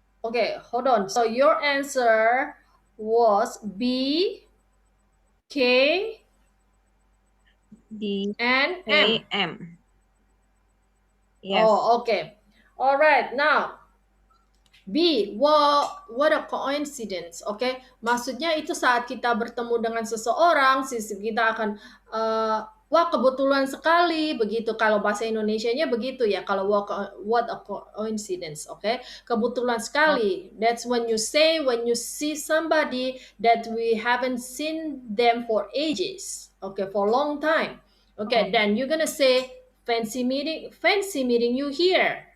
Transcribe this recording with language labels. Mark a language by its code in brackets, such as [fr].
[en] Okay, hold on. So your answer was B, K, D and K M. M. Yes. Oh, okay. All right. Now, B, what a coincidence, oke? Okay? [id] Maksudnya itu saat kita bertemu dengan seseorang, kita akan, wah kebetulan sekali, begitu. Kalau bahasa Indonesianya begitu ya, kalau [en] what a coincidence, [id] oke? Okay? Kebetulan sekali, [en] that's when you say, when you see somebody that we haven't seen them for ages, okay, for a long time. Okay, then you're gonna say, fancy meeting you here.